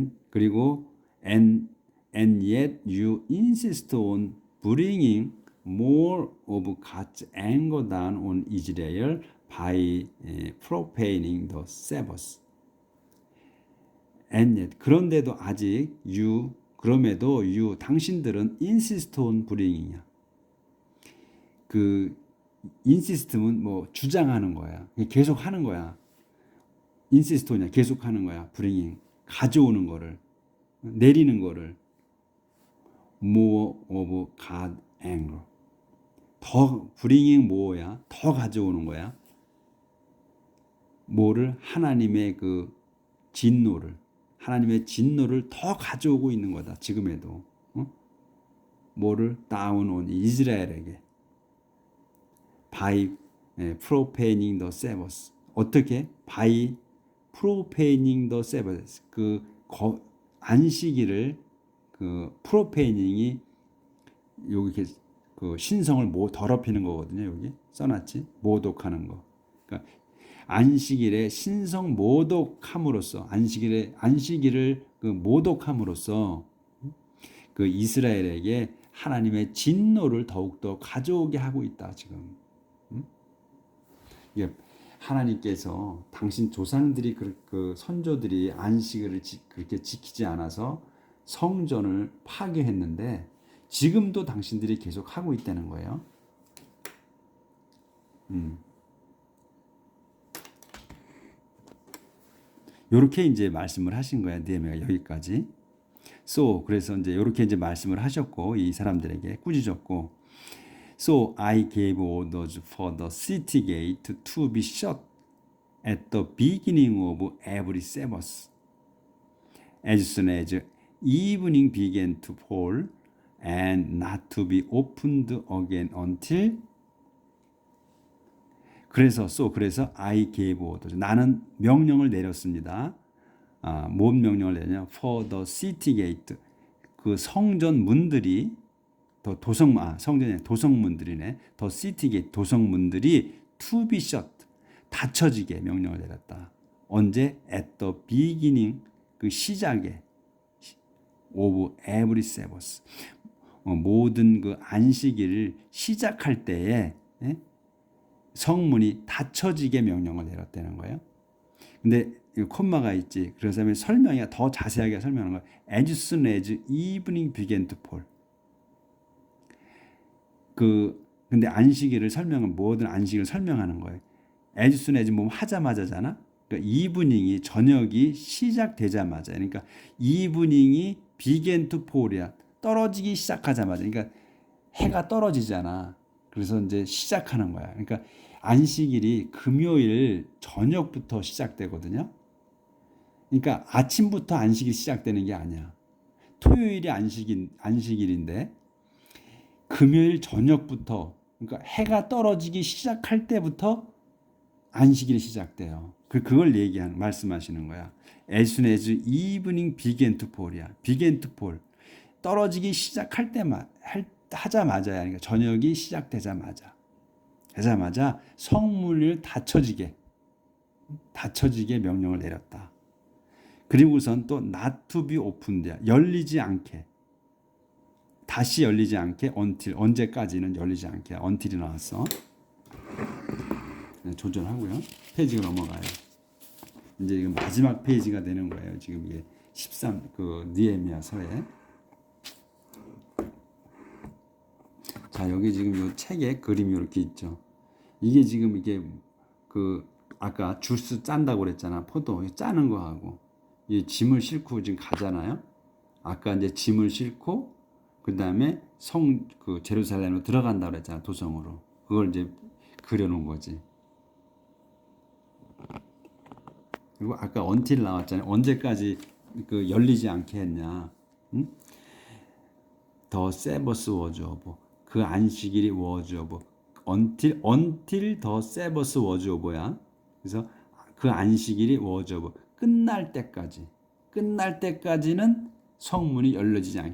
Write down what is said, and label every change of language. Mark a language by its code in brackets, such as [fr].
[en] 그리고 and yet you insist on bringing more of God's anger down on Israel by profaning the Sabbath. And yet [ko] 그런데도 아직 그럼에도 당신들은 [en] insist on bringing [ko] 이야. 그 insist는 뭐 주장하는 거야. 계속 하는 거야. [en] insist on이야. [ko] 계속 하는 거야. bringing. 가져오는 거를. 내리는 거를. [en] more of God anger. [ko] 더 [en] bringing more [ko] 야. 더 가져오는 거야. 뭐를? 하나님의 그 진노를. 하나님의 진노를 더 가져오고 있는 거다. 지금에도. 뭐를? [en] down on 이스라엘에게. by profaning the Sabbath. [ko] 어떻게? [en] by profaning the Sabbath. [ko] 그 안식일을 그 profaning이 여기 그 신성을 더럽히는 거거든요. 여기 써놨지. 모독하는 거. 그러니까 안식일에 신성 모독함으로써 안식일을 그 모독함으로써 그 이스라엘에게 하나님의 진노를 더욱더 가져오게 하고 있다. 지금. 이게 하나님께서 당신 조상들이 그 선조들이 안식일을 그렇게 지키지 않아서 성전을 파괴했는데 지금도 당신들이 계속 하고 있다는 거예요. 요렇게 이제 말씀을 하신 거야. 느헤미야가 여기까지. 그래서 이제 요렇게 이제 말씀을 하셨고 이 사람들에게 꾸짖었고 [en] So I gave orders for the city gate to be shut at the beginning of every Sabbath. As soon as evening began to fall and not to be opened again until 그래서 I gave orders. [ko] 나는 명령을 내렸습니다. 뭔 명령을 내냐? [en] For the city gate. [ko] 그 성전 문들이 도성문들이네. [en] The city gate [ko] 도성문들이 [en] to be shut. [ko] 닫혀지게 명령을 내렸다. [en] 언제? At the beginning. [ko] 그 시작에 [en] of every Sabbath. [ko] 모든 그 안식일을 시작할 때에 성문이 닫혀지게 명령을 내렸다는 거예요. 근데 콤마가 있지. 그래서 설명이 더 자세하게 설명하는 거예요. [en] As soon as evening began to fall. [ko] 근데 안식일을 모든 안식일을 설명하는 거예요. [en] As soon as [ko] 뭐 하자마자잖아. 그러니까 evening이 저녁이 시작되자마자. [en] 그러니까 evening이 began to fall이야. [ko] 떨어지기 시작하자마자. 그러니까 해가 떨어지잖아. 그래서 이제 시작하는 거야. 그러니까 안식일이 금요일 저녁부터 시작되거든요. 그러니까 아침부터 안식일이 시작되는 게 아니야. 토요일이 안식일인데 금요일 저녁부터 그러니까 해가 떨어지기 시작할 때부터 안식일이 시작돼요. 그걸 말씀하시는 거야. [en] As soon as evening began to fall이야. began to fall. [ko] 떨어지기 시작할 때만 하자마자야. 그러니까 저녁이 시작되자마자 성문을 닫혀지게 명령을 내렸다. 그리고선 또 [en] not to be opened야. [ko] 열리지 않게. 다시 열리지 않게 until 언제까지는 열리지 않게 until이 나왔어. 네, 조절하고요. 페이지가 넘어가요. 이제 이거 마지막 페이지가 되는 거예요. 지금 이게 13 그 느헤미야서에. 자, 여기 지금 이 책에 그림이 이렇게 있죠. 이게 지금 이게 그 아까 주스 짠다고 그랬잖아. 포도 짜는 거하고 이 짐을 싣고 지금 가잖아요. 아까 이제 짐을 싣고 그다음에 그 제루살렘으로 들어간다고 그랬잖아. 도성으로. 그걸 이제 그려놓은 거지. 그리고 아까 언틸 나왔잖아요. 언제까지 그 열리지 않게 했냐? [en] 응? 더 세버스 워즈 오브. [ko] 그 안식일이 [en] 워즈 오브. until the Sabbath was over야. [ko] 그래서 그 안식일이 [en] was over. [ko] 끝날 때까지는 성문이 열려지지 않게.